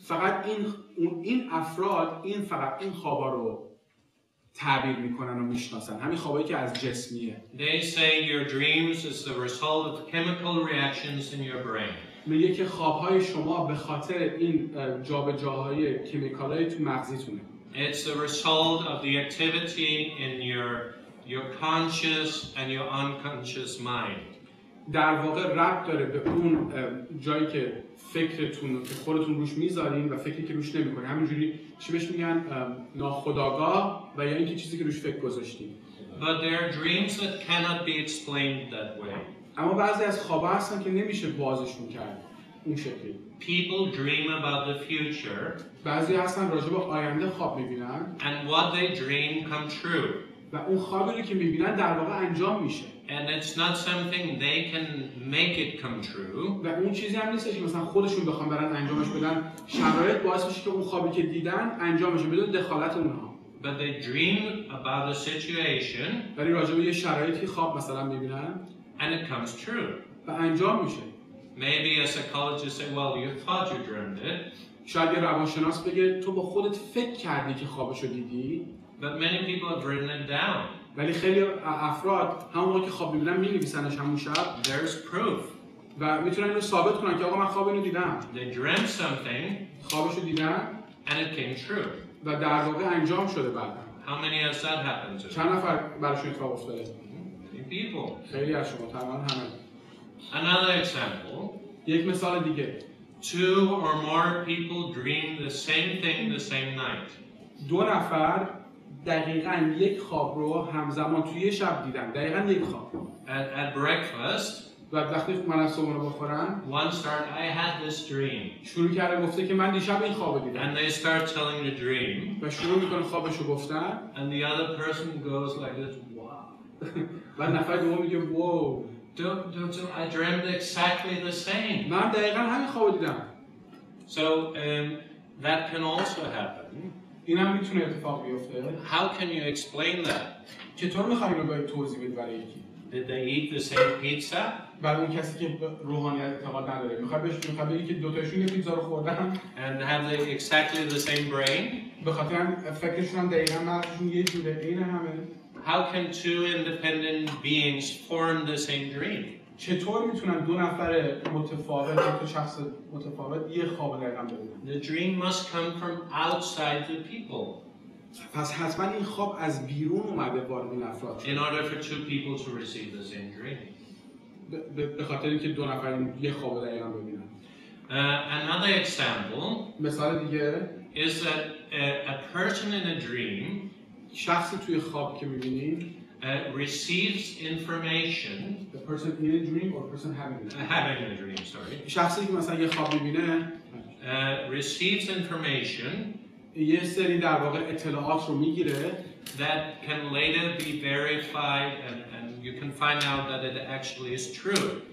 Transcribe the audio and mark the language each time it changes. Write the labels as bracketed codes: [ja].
[fa] فقط این افراد فقط این خوابا رو تعبیر میکنن و میشناسن. همین خوابایی که از جسمیه. [en] They say your dreams is the result of chemical reactions in your brain. [fa] میگه که خوابهای شما به خاطر این جابجاهای کیمیکالای تو مغزیتونه. [en] It's the result of the activity in your conscious and your unconscious mind. [fa] در واقع ربط داره به اون جایی که فکرتون که خودتون روش میذارین و فکری که روش نمیکنین. همینجوری چی بهش میگن ناخودآگاه و یا اینکه چیزی که روش فکر گذاشتین. [en] But there are dreams that cannot be explained that way. [fa] اما بعضی از خوابا هستن که نمیشه بازشون کرد اون شکلی. [en] People dream about the future. [fa] بعضی هستن راجع به آینده خواب میبینن. [en] And what they dream come true. [fa] و اون خوابی رو که میبینن در واقع انجام میشه. [en] And it's not something they can make it come true. [fa] و اون چیزی هم نیست که مثلا خودشون بخوام برن انجامش بدن. شرایط باعث میشه که اون خوابی که دیدن انجام بشه بدون دخالت اونها. [en] But they dream about a situation. [fa] ولی راجع به یه شرایطی خواب مثلا میبینن. [en] And it comes true. [fa] و انجام میشه. [en] Maybe a psychologist say, well, you thought you dreamed it. [fa] شاید یه روانشناس بگه تو با خودت فکر کردی که خوابشو دیدی. [en] But many people have written it down. [fa] ولی خیلی افراد همون موقع که خواب میبینن مینویسنش همون شب. [en] There's proof. [fa] و میتونن اینو ثابت کنن که آقا من خواب اینو دیدم. [en] They dreamt something. [fa] خوابشو دیدن. [en] And it came true. [fa] و در واقع انجام شده بعد. [en] How many has that happened to? [fa] چند نفر براشون اتفاق افتاده؟ [en] Many people. [fa] خیلی از شما تقریبا همه. [en] Another example. [fa] یک مثال دیگه. [en] 2 or more people dream the same thing the same night. [fa] دو نفر دقیقاً یک خواب رو همزمان توی یه شب دیدن. دقیقاً یک خواب. [en] At breakfast. [fa] و وقتی من از صبحونه بخورن. [en] One start. I had this dream. [fa] شروع کرده گفته که من دیشب این خوابو دیدم. [en] And they start telling the dream. [fa] و شروع میکنه خوابشو گفتن. [en] And the other person goes like this. Wow. [fa] و نفر دوم میگه [en] wow. I dreamed exactly the same. [fa] من دقیقاً همین خوابو دیدم. [en] So that can also happen. [fa] این هم میتونه اتفاق بیفته. [en] How can you explain that? [fa] چطور میخوای اینو باید توضیح بدی برای یکی؟ [en] Did they eat the same pizza? [fa] برای اون کسی که روحانیت اعتقاد نداره میخوای بگی که دو تاشون یه پیتزا رو خوردن. [en] And have they exactly the same brain? [fa] به خاطر فکرشون هم دقیقاً مغزشون یه جوره عین همه. [en] How can two independent beings form the same dream? [fa] چطور میتونن دو نفر متفاوت دو شخص متفاوت یه خواب دقیقاً ببینن؟ [en] The dream must come from outside the people. [fa] پس حتما این خواب از بیرون اومده وارد این افراد. [en] In order for two people to receive the same dream. [fa] به خاطر اینکه دو نفر یه خواب دقیقاً ببینن. [en] Another example [fa] مثال دیگه [en] is that a person in a dream [fa] شخصی توی خواب که می‌بینیم [en] receives information. the person in a dream or person having A dream, sorry. [fa] شخصی که مثلا یه خواب می‌بینه [en] receives information [fa] یه سری در واقع اطلاعات رو میگیره [en] that can later be verified and you can find out that it actually is true.